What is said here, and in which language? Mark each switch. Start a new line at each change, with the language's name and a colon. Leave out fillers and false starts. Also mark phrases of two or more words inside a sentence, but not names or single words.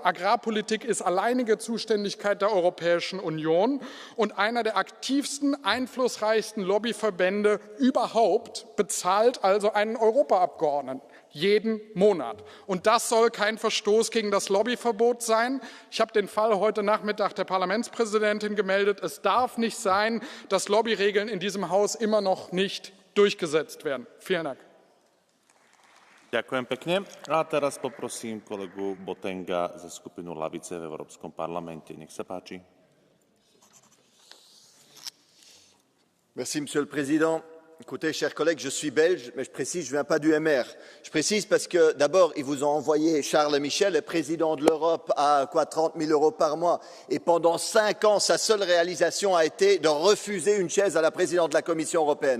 German: Agrarpolitik ist alleinige Zuständigkeit der Europäischen Union und einer der aktivsten, einflussreichsten Lobbyverbände überhaupt bezahlt also einen Europaabgeordneten jeden Monat. Und das soll kein Verstoß gegen das Lobbyverbot sein. Ich habe den Fall heute Nachmittag der Parlamentspräsidentin gemeldet. Es darf nicht sein, dass Lobbyregeln in diesem Haus immer noch nicht durchgesetzt werden. Vielen Dank.
Slovak: Ďakujem pekne. A teraz poprosím kolegu Botenga ze skupinu Lavice v Európskom parlamente. Nech sa páči.
French: Merci, Monsieur le Président. Écoutez, chers collègues, je suis belge, mais je précise, je ne viens pas du MR. Je précise parce que, d'abord, ils vous ont envoyé Charles Michel, le président de l'Europe, à 30 000 € par mois. Et pendant 5 ans, sa seule réalisation a été de refuser une chaise à la présidente de la Commission européenne.